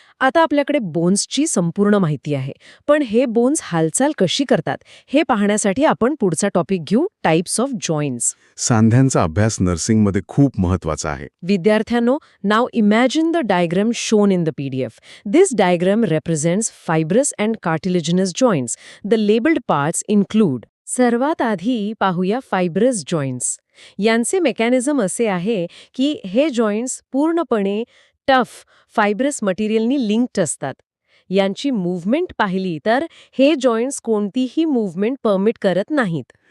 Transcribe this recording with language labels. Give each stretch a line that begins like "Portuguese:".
Marathi: आता आपल्याकडे बोन्सची संपूर्ण माहिती आहे. पण हे बोन्स हालचाल कशी करतात हे पाहण्यासाठी आपण पुढचा टॉपिक घेऊ, टाइप्स ऑफ जॉइंट्स. सांध्यांचा अभ्यास नर्सिंगमध्ये खूप महत्वाचा आहे. विद्यार्थ्यांनो,
English: Now imagine the diagram shown in the PDF. This diagram represents fibrous and cartilaginous joints. The labeled parts include.
Marathi: सर्वात आधी पाहूया फायब्रस जॉइंट्स. यांचे मेकॅनिझम असे आहे की हे जॉइंट्स पूर्णपणे टफ फायब्रस मटेरियलनी लिंक्ड असतात. यांची मूव्हमेंट पाहिली तर हे जॉइंट्स कोणतीही मूव्हमेंट परमिट करत नाहीत.